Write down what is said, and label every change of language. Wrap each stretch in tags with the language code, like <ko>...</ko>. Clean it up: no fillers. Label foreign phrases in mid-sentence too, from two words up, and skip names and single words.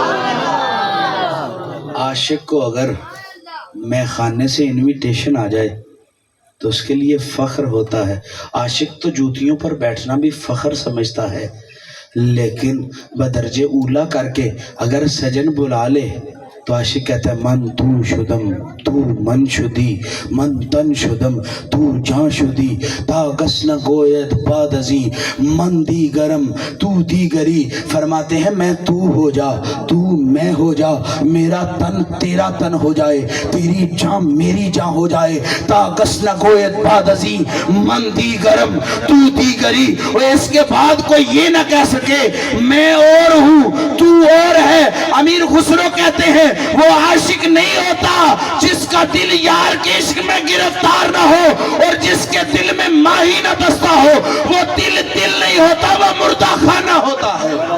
<ur>عاشق کو اگر میں خانے سے انویٹیشن آ جائے تو اس کے لیے فخر ہوتا ہے۔ عاشق تو جوتیوں پر بیٹھنا بھی فخر سمجھتا ہے، لیکن بدرجہ اولا کر کے اگر سجن بلا لے تو عاشق کہتا ہے</ur> <fa>من تو شدم تو من شدی من تن شدم تو جان شدی تا گس نہ گوید باد ازی من دیگرم تو دیگری۔</fa> <ur>فرماتے ہیں میں تو ہو جا تو میں ہو جا، میرا تن تیرا تن ہو جائے، تیری جان میری جان ہو جائے،</ur> <fa>تا گس نہ گوید باد ازی من دیگرم تو دیگری۔</fa> <ur>اور اس کے بعد کوئی یہ نہ کہہ سکے میں اور ہوں تو اور ہے۔ امیر خسرو کہتے ہیں وہ عاشق نہیں ہوتا جس کا دل یار کے عشق میں گرفتار نہ ہو اور جس کے دل میں ماہی نہ دستا ہو، وہ دل نہیں ہوتا، وہ مردہ خانہ ہوتا ہے۔</ur>